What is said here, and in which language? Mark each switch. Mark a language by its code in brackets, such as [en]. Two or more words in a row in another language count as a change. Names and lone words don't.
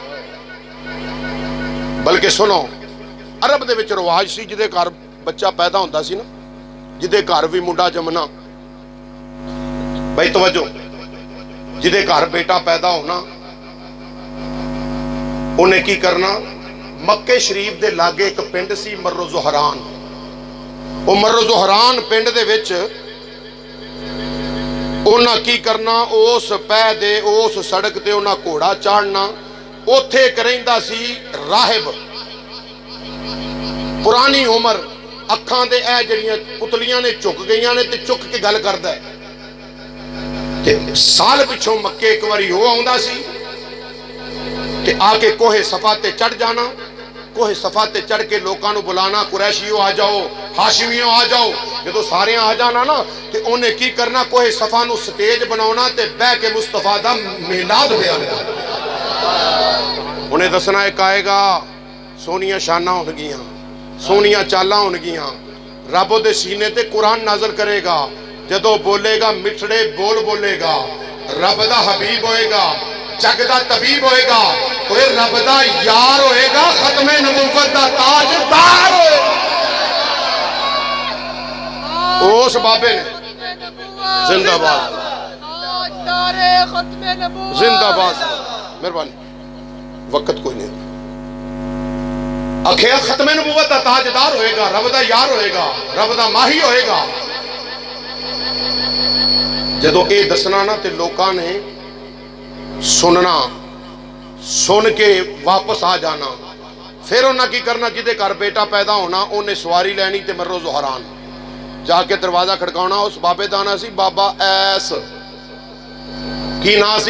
[pa] بلکہ سنو عرب دے وچ رواج سی جدے گھر بچہ پیدا ہوندہ سی نا جدے گھر بھی منڈا جمنا بھائی توجہ، جدے گھر بیٹا پیدا ہونا انہیں کی کرنا، مکے شریف دے لاگے ایک پنڈ سی مرو زہران، وہ مرو زہران پنڈ دے وچ انہاں کی کرنا، اس پہ دے اس سڑک تے انہاں گھوڑا چاڑنا، اوتھے ایک رہندا سی راہب، پرانی عمر، اکھاں دے اے جڑیاں پتلیاں نے چک گئیاں نے تے چک کے گل کردا ہے تے سال پچھوں مکے ایک واری ہو آوندا سی تے آ کے کوہ صفا تے چڑھ جانا، کوہ صفا تے چڑھ کے لوکاں نو بلانا، قریشیو آ جاؤ، ہاشمیو آ جاؤ، جدو سارے آ جانا نا تے انہیں کی کرنا، کوہ صفا نو سٹیج بناونا تے بہ کے مصطفیٰ دا میلاد بیان کرنا، انہیں دسنا ایک آئے گا، سونیاں شانہ ہون گیاں، سونیاں چالاں ہون گیاں، رب دے سینے تے قرآن نازل کرے گا، جدو بولے گا مٹھڑے بول بولے گا، رب دا حبیب ہوئے گا، جگ دا طبیب ہوئے گا، کوئی رب دا یار ہوئے گا، ختم نبوت دا تاج دار ہوئے گا۔ اس بابے نے زندہ باد، زندہ باد، مہربانی، وقت کوئی نہیں، اکھیا ختم نبوت دا تاجدار ہوئے گا، رب دا یار ہوئے گا، رب دا ماہی ہوئے گا۔ جدو اے دسنا نا تے لوکاں نے سننا، سن کے واپس آ جانا، پھر انہاں کی کرنا، جدے گھر بیٹا پیدا ہونا انہیں سواری لینی تے مرو زہران جا کے دروازہ کھڑکاؤنا، اس بابے دانا سی بابا ایس، کی نا سی؟